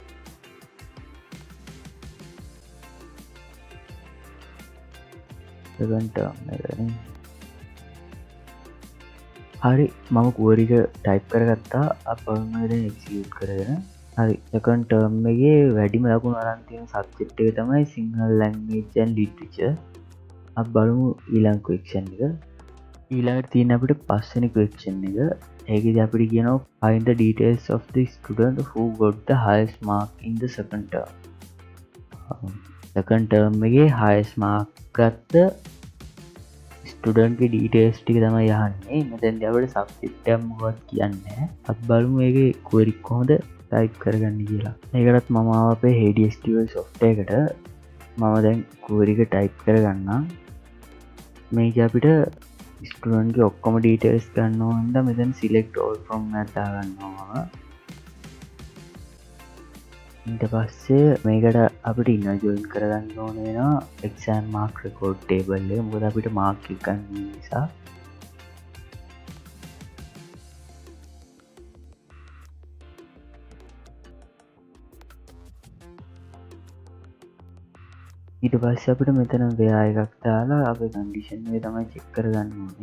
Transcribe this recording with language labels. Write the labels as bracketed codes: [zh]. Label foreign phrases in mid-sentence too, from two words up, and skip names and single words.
[si] හරි, මම කුවරික ටයිප් කරගත්තා. අපමද එක්සිියුට් කරගෙන. හරි, [en] second term [si] එකේ වැඩිම ලකුණු අරන් තියෙන සබ්ජෙක්ට් එක තමයි සිංහල ලැන්ග්වේජ් ඇන්ඩ් ලිටරචර්. අපි බලමු ඊළඟ ක්වෙස්චන් එක. ඊළඟට තියෙන අපිට පස්වෙනි ක්වෙස්චන් එක. ඒකෙදි අපිට කියනවා [en] find the details of the student who got the highest mark in the second term. second term [si] එකේ [en] highest mark [si] ගත්ත ස්ටුඩන්ට් ගේ ඩීටේල්ස් ටික තමයි අහන්නේ. මෙතෙන්දී අපිට සබ්ජෙක්ට් එක මොකක්ද කියන්නේ. අපි බලමු ඒකේ query කොහොමද ටයිප් කරගන්නේ කියලා. ඒකටත් මම අපේ SQL software එකට මම දැන් query එක ටයිප් කරගන්නම්. මේක අපිට ස්ටුඩන්ට් ගේ ඔක්කොම ඩීටේල්ස් ගන්න ඕන හින්දා මෙතන [en] select all from [si] එක දාගන්නවා. ඊට පස්සේ මේකට අපිට [en] inner join [si] කරගන්න ඕන වෙනවා [en] exam mark record table [si] එක. මොකද අපිට මාක් එක ගන්න නිසා. ඊට පස්සේ අපිට මෙතන ව්‍යා එකක් දාලා අපේ කන්ඩිෂන් එක තමයි චෙක් කරගන්න ඕනේ.